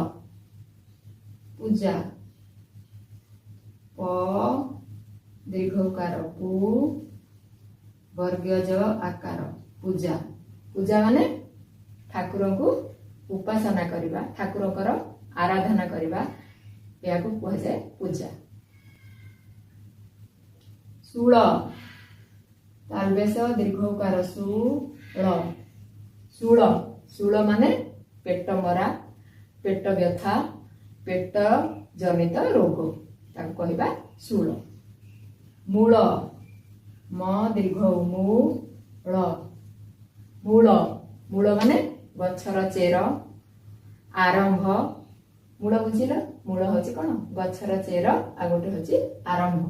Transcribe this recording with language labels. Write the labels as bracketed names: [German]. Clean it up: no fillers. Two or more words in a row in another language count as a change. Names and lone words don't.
[Odia] ପୂଜା ପ ଦୀର୍ଘକାର ପୁ ବର୍ଗଜ ଆକାର ପୂଜା ପୂଜା ମାନେ ଠାକୁର କୋ ଉପାସନା କରିବା ଠାକୁରକର ଆରାଧନା କରିବା ୟା କୋ କହ ଜାଏ ପୂଜା। ଶୂଳ ତାଳବେଶ ଦୀର୍ଘକାର ଶୂଳ ଶୂଳ ଶୂଳ ମାନେ ପେଟ ମରା ପେଟ ବ୍ୟଥା ପେଟ ଜନିତ ରୋଗ ତାକୋ କହବା ଶୂଳ। ମୂଳ ମ ଦୀର୍ଘ ମୂଳ ମୂଳ ମୂଳ ମାନେ ଗଛର ଚେର ଆରମ୍ଭ ମୂଳ ବୁଝିଲ ମୂଳ ହୋଚି କୋନ ଗଛର ଚେର ଆ ଗୋଟେ ହୋଚି ଆରମ୍ଭ।